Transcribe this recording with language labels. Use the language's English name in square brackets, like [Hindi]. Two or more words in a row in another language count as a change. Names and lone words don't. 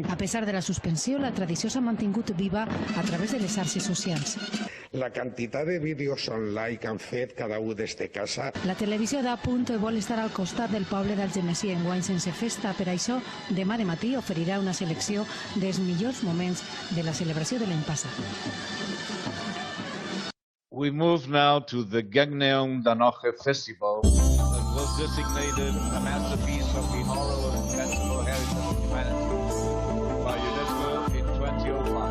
[Catalan] A pesar de la suspensió, la tradició s'ha mantingut viva a través de les xarxes socials. La quantitat de vídeos online que han fet cada un des de casa. La televisió d'Apunt vol estar al costat del poble d'Algemesi enguany sense festa. Per això, demà de matí oferirà una selecció dels millors moments de la celebració de l'any passat. [English] We move now to the Gagneum Danoche Festival, that was designated a masterpiece of the oral and intangible heritage of humanity by UNESCO in 2005.